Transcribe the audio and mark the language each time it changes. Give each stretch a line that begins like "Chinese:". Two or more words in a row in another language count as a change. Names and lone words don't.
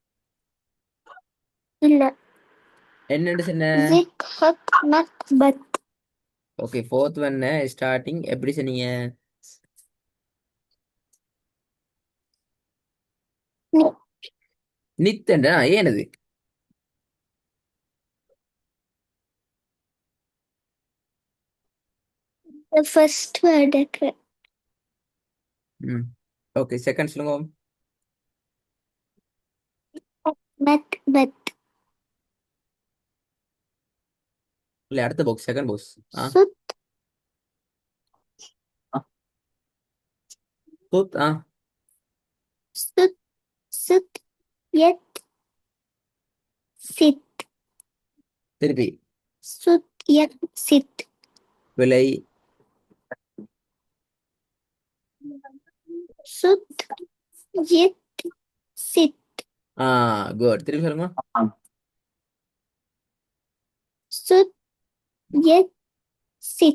Tamil: இல்ல என்னட்டு சொன்ன?
English: ZIT HAT MAT BAT
Tamil: ஓகே, ஃபோர்த் ஒன்ன ஸ்டார்டிங் எப்படி சொன்னீங்க? NIT நித்தண்டா ஏனது?
English: the first word
Tamil: ம் ஓகே, செகண்ட் சொல்லுங்க.
English: MAT BAT
Tamil: இல்ல, அடுத்த பாக்ஸ்,
English: second box.
Tamil: SUT ஃபோர்த்.
English: SUT SUT YET SIT
Tamil: திருப்பி.
English: SUT YET SIT
Tamil: விலை.
English: SUT YET SIT
Tamil: ஆ குட். திருப்பி சொல்லுங்க.
English: SUT YET SIT